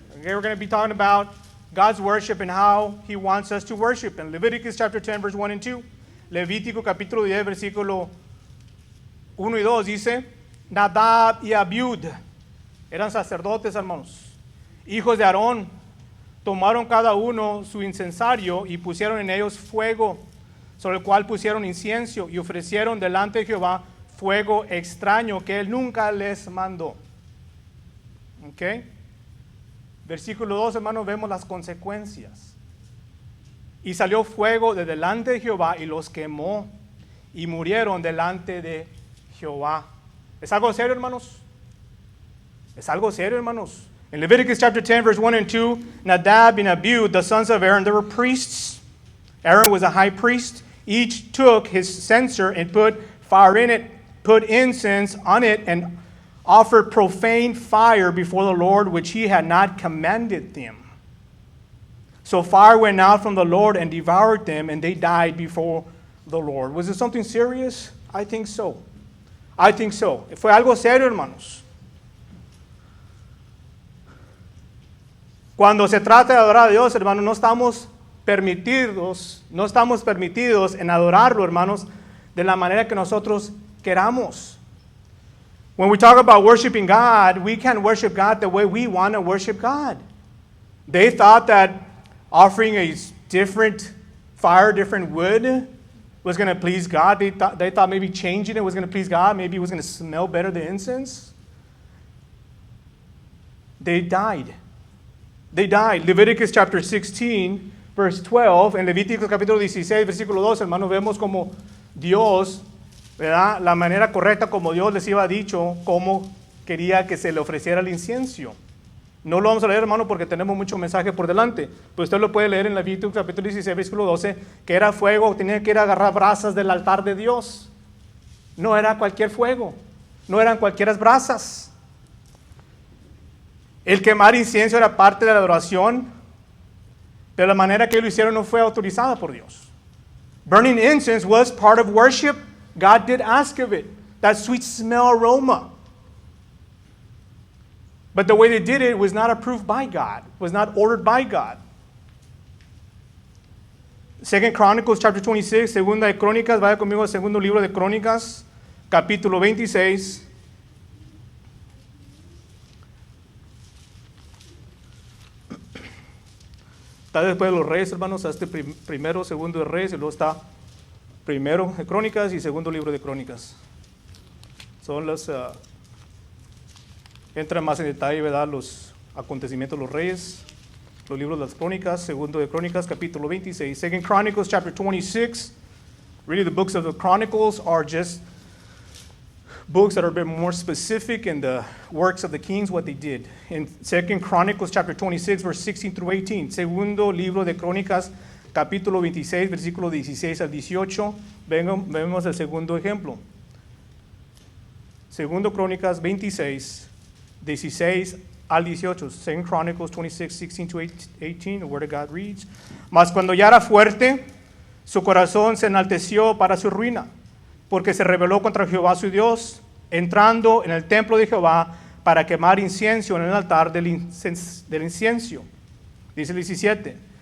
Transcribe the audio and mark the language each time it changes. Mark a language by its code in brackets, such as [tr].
[en] Okay, we're going to be talking about God's worship and how He wants us to worship. In Leviticus chapter 10, verse 1 and 2. [es] Levítico capítulo 10, versículo 1 y 2 dice, Nadab y Abiud eran sacerdotes, hermanos, hijos de Aarón, tomaron cada uno su incensario y pusieron en ellos fuego, sobre el cual pusieron incienso y ofrecieron delante de Jehová fuego extraño que Él nunca les mandó. Okay. Versículo 2, hermanos, vemos las consecuencias. Y salió fuego de delante de Jehová y los quemó y murieron delante de Jehová. ¿Es algo serio, hermanos? ¿Es algo serio, hermanos? [en] In Leviticus chapter 10, verse 1 and 2, Nadab and Abiud, the sons of Aaron, they were priests. Aaron was a high priest. Each took his censer and put fire in it, put incense on it, and offered profane fire before the Lord, which He had not commanded them. So fire went out from the Lord and devoured them, and they died before the Lord. Was it something serious? I think so. I think so. [es] Fue algo serio, hermanos. Cuando se trata de adorar a Dios, hermanos, no estamos permitidos en adorarlo, hermanos, de la manera que nosotros queramos. [en] When we talk about worshiping God, we can't worship God the way we want to worship God. They thought that offering a different fire different wood was going to please God. They thought maybe changing it was going to please God. Maybe it was going to smell better than incense. They died. They died. Leviticus chapter 16, verse 12. [es] En Levíticos capítulo 16, versículo 2, hermanos, vemos como Dios, ¿verdad? La manera correcta como Dios les iba dicho cómo quería que se le ofreciera el incienso. No lo vamos a leer, hermano, porque tenemos mucho mensaje por delante. Pues usted lo puede leer en Levíticos capítulo 16, versículo 12, que era fuego, tenía que ir a agarrar brasas del altar de Dios. No era cualquier fuego, no eran cualquier brasas. El quemar incienso era parte de la adoración, pero la manera que lo hicieron no fue autorizada por Dios. [en] Burning incense was part of worship. God did ask of it, that sweet smell aroma. But the way they did it was not approved by God, was not ordered by God. 2 Chronicles chapter 26, [es] segunda de Crónicas, vaya conmigo al segundo libro de Crónicas, capítulo 26. Está después de los reyes, hermanos, hasta primero, segundo de reyes, y luego está primero de Crónicas y segundo libro de Crónicas. Son las... entra más en detalle, ¿verdad?, los acontecimientos de los reyes, los libros de las Crónicas, segundo de Crónicas, capítulo 26. [en] 2 Chronicles chapter 26. Really, the books of the Chronicles are just books that are a bit more specific in the works of the kings, what they did. In 2 Chronicles chapter 26, verse 16 through 18. [es] Segundo libro de Crónicas, capítulo 26, versículo 16 al 18. Vemos el segundo ejemplo. Segundo Crónicas 26, 16 al 18. [en] 2 Chronicles 26, 16 to 18. The word of God reads, [es] Mas cuando ya era fuerte, su corazón se enalteció para su ruina, porque se rebeló contra Jehová su Dios, entrando en el templo de Jehová para quemar incienso en el altar del incienso. Dice el 17.